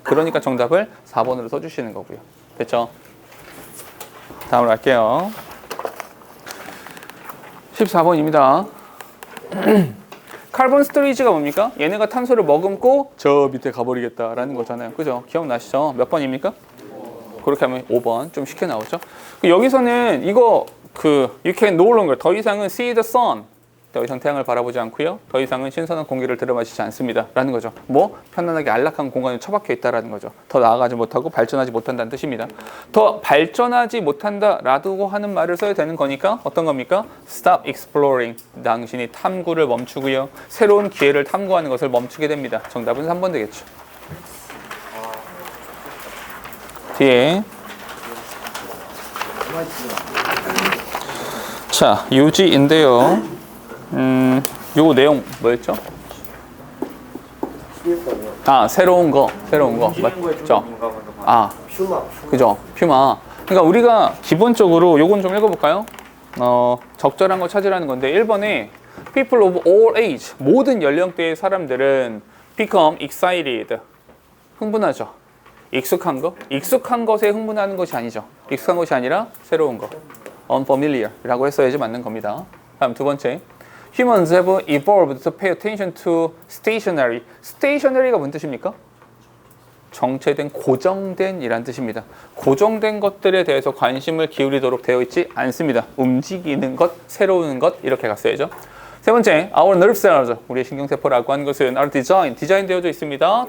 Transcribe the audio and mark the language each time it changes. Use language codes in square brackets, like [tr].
[ko] 그러니까 정답을 4번으로 써주시는 거고요. 됐죠? 다음으로 갈게요. 14번입니다. 카본 스토리지가 뭡니까? 얘네가 탄소를 머금고 저 밑에 가버리겠다라는 거잖아요. 그죠? 기억나시죠? 몇 번입니까? 그렇게 하면 5번. 좀 쉽게 나오죠? 여기서는 이거 [en] you can no longer [ko] 더 이상은 [en] see the sun. [ko] 더 이상 태양을 바라보지 않고요. 더 이상은 신선한 공기를 들여마시지 않습니다. 라는 거죠. 뭐? 편안하게 안락한 공간에 처박혀 있다라는 거죠. 더 나아가지 못하고 발전하지 못한다는 뜻입니다. 더 발전하지 못한다라고 하는 말을 써야 되는 거니까 어떤 겁니까? [en] Stop exploring. [ko] 당신이 탐구를 멈추고요. 새로운 기회를 탐구하는 것을 멈추게 됩니다. 정답은 3번 되겠죠. 뒤에 자, 유지인데요. 요 내용 뭐였죠? 새로운 거 맞죠? 그죠? 퓨마. 그러니까 우리가 기본적으로 요건 좀 읽어볼까요? 적절한 거 찾으라는 건데 1번에 [en] people of all age [ko] 모든 연령대의 사람들은 [en] become excited [ko] 흥분하죠. 익숙한 거? 익숙한 것에 흥분하는 것이 아니죠. 익숙한 것이 아니라 새로운 거. unfamiliar라고 했어야지 맞는 겁니다. 다음 두 번째. [en] Humans have evolved to pay attention to stationary. [ko] stationary가 무슨 뜻입니까? 정체된, 고정된 이란 뜻입니다. 고정된 것들에 대해서 관심을 기울이도록 되어 있지 않습니다. 움직이는 것, 새로운 것 이렇게 갔어야죠. 세 번째, [en] our nerve cells, [ko] 우리의 신경세포라고 하는 것은 are 디자인되어져 있습니다.